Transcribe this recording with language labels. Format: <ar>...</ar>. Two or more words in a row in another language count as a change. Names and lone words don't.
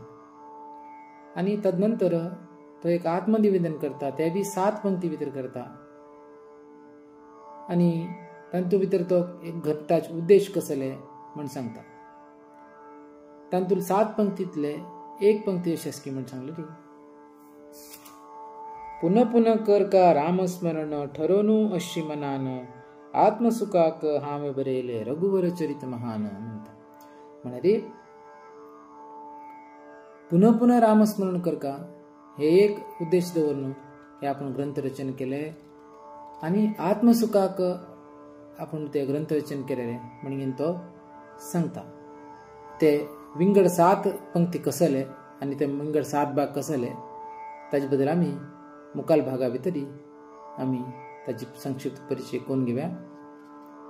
<kok>आणि तदनंतर तो एक आत्मनिवेदन करता ते बी 7 पंक्ती भितर करता। आणि तांतू भितर तो एक घट्टाच उद्देश कसले म्हण सांगता। तांतूल 7 पंक्तीतले एक पंक्ती शेसकी म्हण सांगलेली पुनः पुनः कर का रामस्मरण ठरोनु अशी मनान। आत्मसुखाक हामे बरेले रघुवर चरित महान म्हणता। म्हणजे पुनः पुनः रामस्मरण कर का हे एक उद्देश दवरून हे आपण ग्रंथरचन केले। आणि आत्मसुखाक आपण ते ग्रंथरचन केलेले म्हणून तो सांगता। ते विंगड 7 पंक्ती कसले आणि ते विंगड 7 भाग कसले ताजे बद्दल आम्ही मुखाल भागा भितरी आम्ही ताची संक्षिप्त परिचय करून घेऊया।</kok>